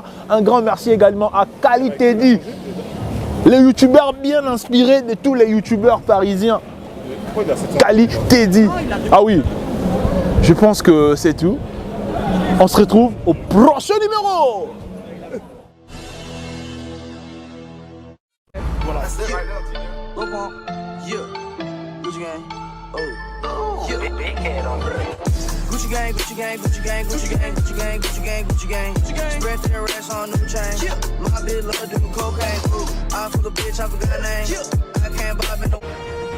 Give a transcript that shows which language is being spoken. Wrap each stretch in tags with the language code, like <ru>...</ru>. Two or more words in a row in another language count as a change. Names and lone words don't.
<fr>Un grand merci également à Qualité dit, les youtubeurs bien inspirés de tous les youtubeurs parisiens. Qualité dit. Ah oui, je pense que c'est tout. On se retrouve au prochain numéro. Voilà.</fr> <en>Gucci gang, Gucci gang, Gucci gang, Gucci gang, Gucci gang, Gucci gang, Gucci gang, Gucci gang. Spread their racks on new chain. My bitch love doing cocaine. I fuck a bitch, I forgot her name. I can't buy me no.</en>